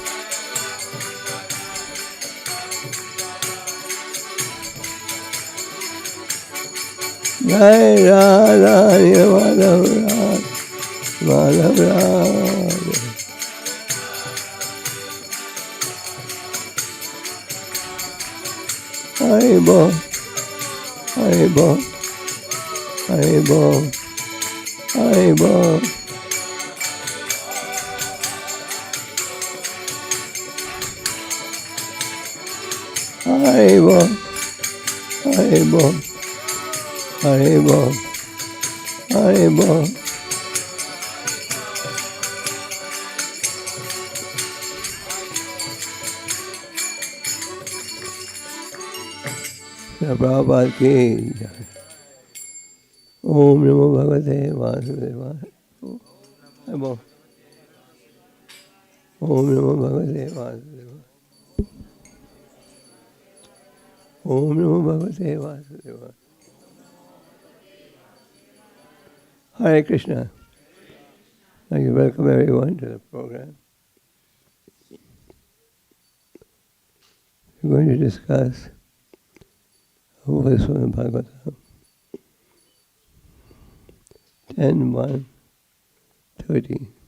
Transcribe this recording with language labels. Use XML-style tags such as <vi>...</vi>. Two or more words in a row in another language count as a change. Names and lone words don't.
<hi>Jai Radha Madhav Radha, Madhav Radha.</hi> <bn>Haribo, Haribo, Haribo, Haribo. Haribo, Haribo, Haribo, Haribo.</bn> <hi>Prabhupada ki jai.</hi> <sa>Om Namo Bhagavate Vasudevaya. Om Namo Bhagavate Vasudevaya. Om Namo Bhagavate Vasudevaya. Hare Krishna.</sa> <en>Thank you. Welcome everyone to the program. We're going to discuss a verse from the Bhagavatam. 10:1:30.</en>